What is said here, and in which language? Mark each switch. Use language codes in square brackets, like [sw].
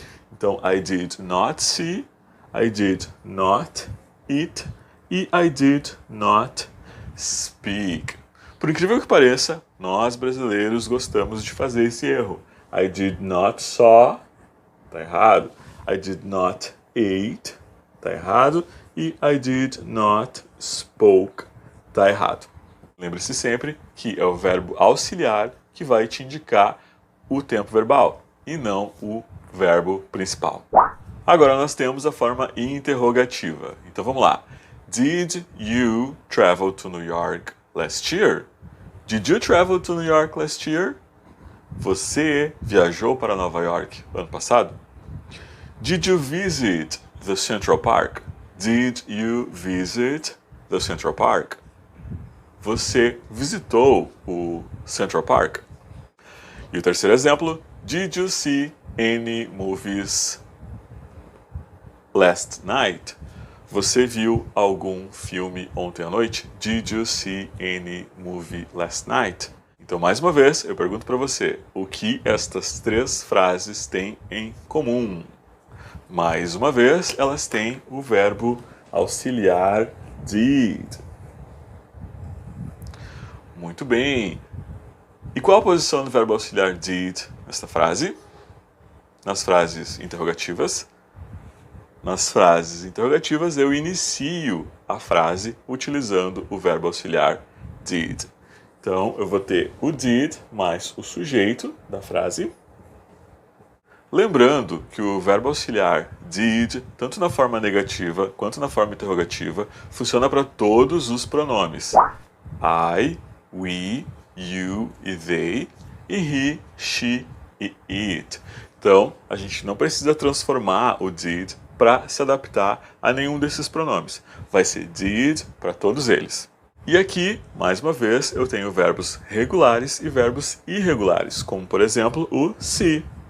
[en] Então, I did not see, I did not eat e I did not speak. [pt] Por incrível que pareça, nós brasileiros gostamos de fazer esse erro. [en] I did not saw, [pt] tá errado. [en] I did not ate, tá errado. E I did not spoke, [pt] tá errado. Lembre-se sempre que é o verbo auxiliar que vai te indicar o tempo verbal e não o verbo principal. Agora nós temos a forma interrogativa. Então vamos lá. [en] Did you travel to New York last year? Did you travel to New York last year? [pt] Você viajou para Nova York ano passado? [en] Did you visit the Central Park? Did you visit the Central Park? [pt] Você visitou o Central Park? E o terceiro exemplo, [en] did you see any movies last night? [pt] Você viu algum filme ontem à noite? [en] Did you see any movie last night? [pt] Então, mais uma vez, eu pergunto para você, o que estas três frases têm em comum? Mais uma vez, elas têm o verbo auxiliar did. Muito bem. E qual a posição do verbo auxiliar did nesta frase? Nas frases interrogativas. Nas frases interrogativas, eu inicio a frase utilizando o verbo auxiliar did. Então, eu vou ter o did mais o sujeito da frase. Lembrando que o verbo auxiliar did, tanto na forma negativa quanto na forma interrogativa, funciona para todos os pronomes. [en] I, we, you e they, e he, she e it. [pt] Então, a gente não precisa transformar o did para se adaptar a nenhum desses pronomes. Vai ser did para todos eles. E aqui, mais uma vez, eu tenho verbos regulares e verbos irregulares, como por exemplo o see.